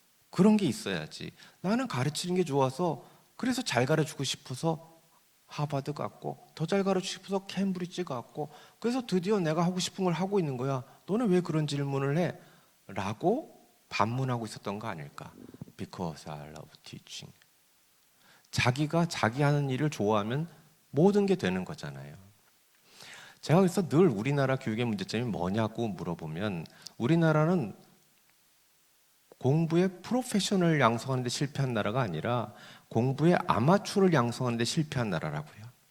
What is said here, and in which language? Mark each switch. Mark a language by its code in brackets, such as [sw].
[ko] 그런 게 있어야지. 나는 가르치는 게 좋아서, 그래서 잘 가르치고 싶어서 하버드 갔고, 더 잘 가르치고 싶어서 캠브리지 갔고, 그래서 드디어 내가 하고 싶은 걸 하고 있는 거야. 너는 왜 그런 질문을 해? 라고 반문하고 있었던 거 아닐까? [en] Because I love teaching. [ko] 자기가 자기 하는 일을 좋아하면 모든 게 되는 거잖아요. 제가 그래서 늘 우리나라 교육의 문제점이 뭐냐고 물어보면, 우리나라는 공부의 프로페셔널을 양성하는 데 실패한 나라가 아니라 공부의 아마추어를 양성하는 데 실패한 나라라고요.